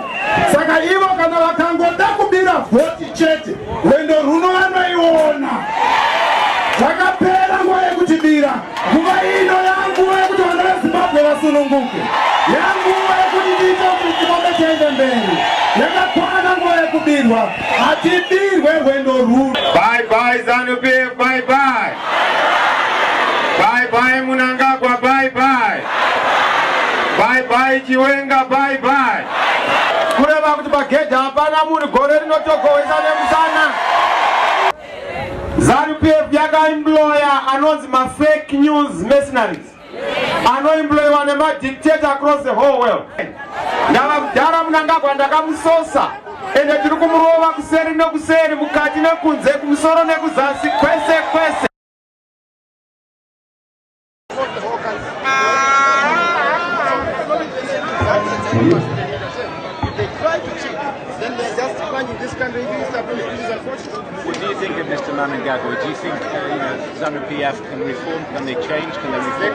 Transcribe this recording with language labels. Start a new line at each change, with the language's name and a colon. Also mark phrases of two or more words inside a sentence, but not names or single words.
Shona: Saka ivo kana vakangoda kubira vhoti chete, rwendo runo vanoiona. Zvakapera nguva yekutibira. Nguva ino yanguva yekuti vana veZimbabwe vasununguke. Yanguva yekuti tiite kuti chikombe chiende mberi. Yakakwana nguva yekubirwa. Hatibirwe rwendo runo.
English: Bye bye ZANU-PF, bye bye. Bye bye Mnangagwa, bye bye. Bye bye Chiwenga, bye bye.
Shona: Kureva kuti pagedhi hapana munhu gore rinotogowesa nemusana. ZANU-PF yakaemploya anonzi
English: fake news mercenaries,
Shona: anoemployiwa nemadictator
English: across the whole world.
Shona: Ndakadhara Mnangagwa ndakamusosa, ende tiri kumurova kuseri nekuseri, mukati nekunze, kumusoro nekuzasi, kwese kwese.
English: They try to cheat. challenging this country if it's stability. This is unfortunate. What do you think of Mr. Mnangagwa? Do you think ZANU-PF can reform? Can they change? Can they reform?